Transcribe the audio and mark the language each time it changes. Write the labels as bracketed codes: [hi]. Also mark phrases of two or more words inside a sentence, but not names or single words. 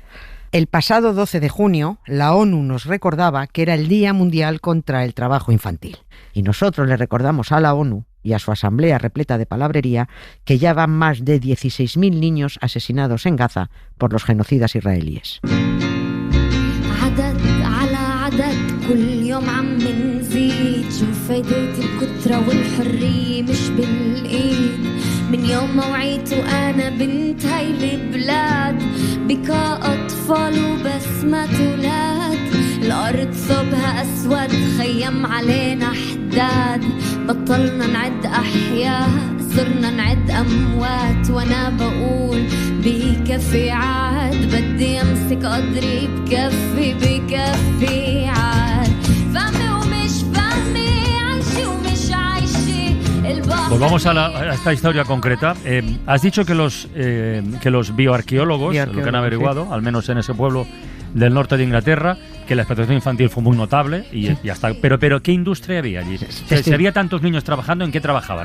[es] El pasado 12 de junio, la ONU nos recordaba que era el Día Mundial contra el Trabajo Infantil. Y nosotros le recordamos a la ONU y a su asamblea repleta de palabrería que ya van más de 16.000 niños asesinados en Gaza por los genocidas israelíes. [ar] يوم عم نزيد شو فايدة الكترة والحرية مش بالإيد من يوم ما وعيت وأنا بنت هاي البلاد بكاء أطفال وبسمة أولاد الأرض صوبها أسود خيم علينا حداد بطلنا نعد أحياء صرنا نعد أموات وأنا بقول بكفي عاد بدي أمسك قدري بكفي بكفي عاد فهمي ومش فهمي عايشي ومش عايشي [es] Pues vamos a esta historia concreta. Has dicho que los bioarqueólogos, lo que han averiguado, al menos en ese pueblo del norte de Inglaterra, que la explotación infantil fue muy notable y ya está. Pero ¿qué industria había allí? Si había tantos niños trabajando, ¿en qué trabajaban?